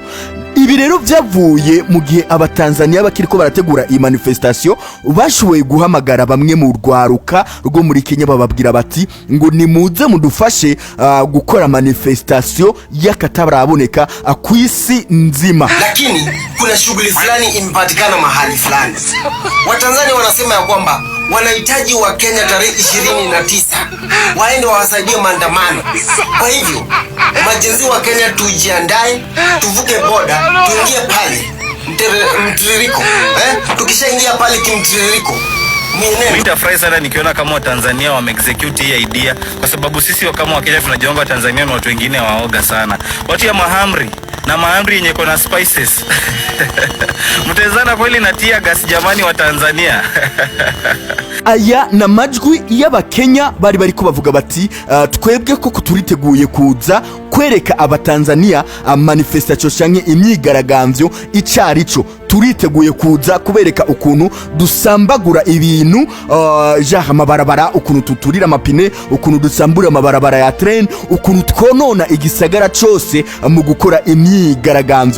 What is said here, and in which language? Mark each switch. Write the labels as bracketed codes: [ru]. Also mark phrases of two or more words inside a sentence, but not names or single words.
[rn] Ibi rero byavuye mu gihe abatanzania bakiriko barategura iyi manifestation bashoboye guhamagara bamwe mu rwaruka rwo muri Kenya bababwira bati ngo nimuze mudufashe gukora manifestation y'akataraboneka ku isi nzima. [sw] Lakini kuna shughuli fulani impatikana mahali fulani. Watanzania wanasema ya kwamba wanahitaji wa Kenya tarehe 29 waende wawasaidie maandamano. Kwa hivyo majenzi wa Kenya tujiandae, tuvuke boda, tuingie pale mtiririko. Tukishaingia pale kimtiririko mimi nitafurahi sana nikiona kama Watanzania wame-execute hii idea, kwa sababu sisi kama Wakenya tunajiomba Tanzania na watu wengine waoga sana. Watu ya mahamri na mahamri yenye kuna spices. Mtezana kweli na tia gas jamani wa Tanzania. [rn] Aya na majwi y'Abakenya bari bariko bavuga bati twebwe ko kuturiteguye kuza kwereka abatanzania manifestation canke imyigaragambyo icarico, turiteguye kuza kubereka ukuntu dusambagura ibintu jaha amabarabara, ukuntu tuturira amapine, ukuntu dusambura amabarabara ya train, ukuntu twonona igisagara cose mu gukora imyigaragambyo.